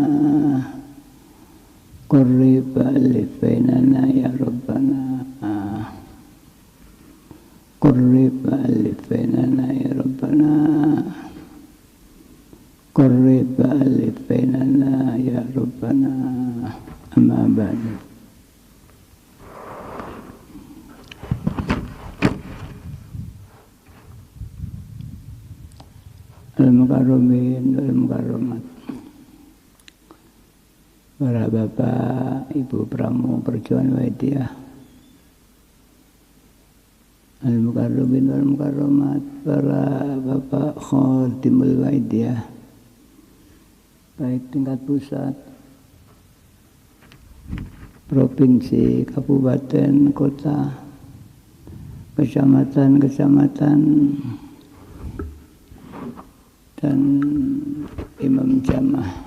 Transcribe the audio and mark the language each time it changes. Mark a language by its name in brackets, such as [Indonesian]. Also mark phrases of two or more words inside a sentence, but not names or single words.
[Arabic] قرب ألف بيننا يا ربنا قرب ألف بيننا يا ربنا قرب ألف بيننا يا ربنا أما بعد. المكرمين والمكرمات, [Indonesian] para bapak, ibu pramu perjuangan Waidiyah, [Arabic] المكرمين والمكرمات, [Indonesian] para bapak Khadimul Waidiyah, baik tingkat pusat, provinsi, kabupaten, kota, kecamatan, dan imam jamaah.